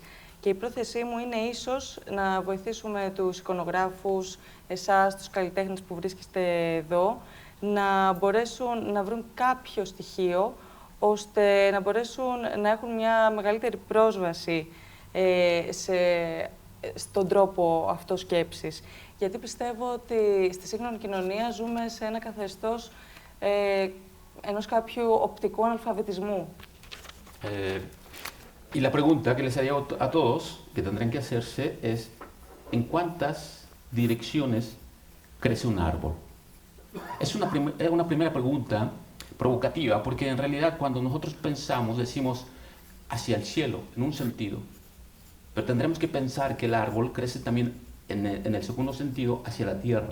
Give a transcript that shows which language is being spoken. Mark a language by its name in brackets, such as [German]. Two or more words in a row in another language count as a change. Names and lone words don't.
[Greek] Και η πρόθεσή μου είναι ίσως να βοηθήσουμε τους εικονογράφους, εσάς, τους καλλιτέχνες που βρίσκεστε εδώ, να μπορέσουν να βρουν κάποιο στοιχείο, ώστε να μπορέσουν να έχουν μια μεγαλύτερη πρόσβαση στον τρόπο αυτό σκέψης. Γιατί πιστεύω ότι στη σύγχρονη κοινωνία ζούμε σε ένα καθεστώς ενός κάποιου οπτικού αναλφαβητισμού. [Spanish] Y la pregunta que les haría a todos, que tendrán que hacerse, es ¿en cuántas direcciones crece un árbol? Es una primera pregunta provocativa, porque en realidad cuando nosotros pensamos, decimos hacia el cielo, en un sentido, pero tendremos que pensar que el árbol crece también en el segundo sentido hacia la tierra.